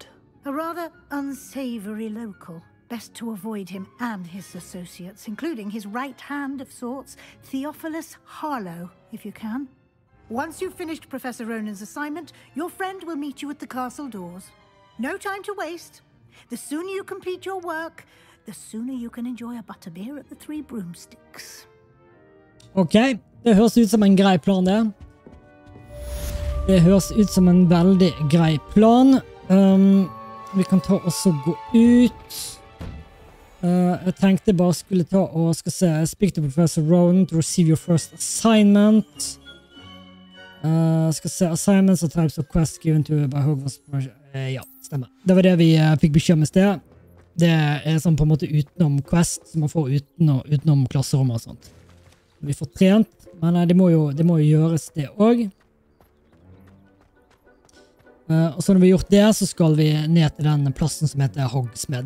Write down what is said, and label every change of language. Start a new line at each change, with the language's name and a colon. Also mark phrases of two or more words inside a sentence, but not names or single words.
English: A rather unsavory local. Best to avoid him and his associates, including his right hand of sorts, Theophilus Harlow, if you can. Once you've finished Professor Ronan's assignment, your friend will meet you at the castle doors. No time to waste. The sooner you complete your work, the sooner you can enjoy a butterbeer at the Three Broomsticks.
Norwegian: Ok, det høres ut som en grei plan det. Det høres ut som en veldig grei plan. Vi kan ta også gå ut. Jeg tenkte bare skulle ta og skal se
English: speak to Professor Ronan to receive your first assignment.
Norwegian: Skal se
English: assignments and types of quests given to by Hogwarts.
Norwegian: Ja, stemmer. Det var det vi fikk beskjed med sted. Det er sånn på en måte utenom quest som man får utenom klasserom og sånt. Vi får trent, men det må jo gjøres det også. Og så når vi har gjort det, så skal vi ned til den plassen som heter Hogsmeade.